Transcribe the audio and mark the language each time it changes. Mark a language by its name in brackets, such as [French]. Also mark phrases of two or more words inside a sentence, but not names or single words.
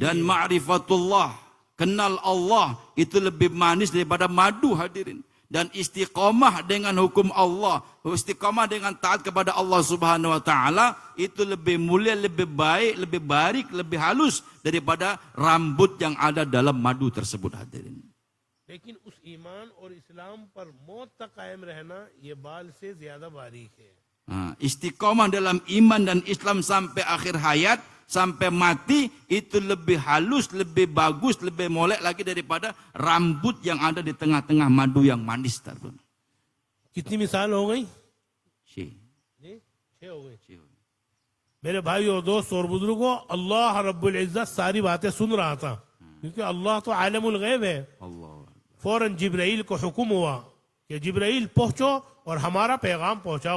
[Malay] Dan [Hindi] है. [Malay] ma'rifatullah, kenal Allah itu lebih manis daripada madu hadirin. Dan istiqamah dengan hukum Allah, istiqamah dengan taat kepada Allah [Arabic] سبحانه وتعالى [Malay] itu lebih mulia, lebih baik, lebih barik, lebih halus daripada rambut yang ada dalam madu tersebut hadirin. [Hindi] लेकिन उस ईमान और इस्लाम पर मौत तक कायम रहना ये बाल से ज्यादा बारीक है. [Malay] Istiqamah dalam iman dan Islam sampai akhir hayat, sampai mati itu lebih halus, lebih bagus, lebih molek lagi daripada rambut yang ada di tengah-tengah madu yang manis tersebut. [Hindi] कितनी मिसाल हो गई? [Malay] Syekh. [Hindi] जी 6 हो गई. मेरे भाई और दोस्त और बुजुर्गों, [Arabic] الله رب العزة [Hindi] सारी बातें सुन रहा था, क्योंकि अल्लाह तो [Arabic] عالم الغيب [Hindi] है. Allah. फौरन जिब्राइल को हुक्म हुआ कि जिब्राइल पहुंचो और हमारा पैगाम पहुंचाओ.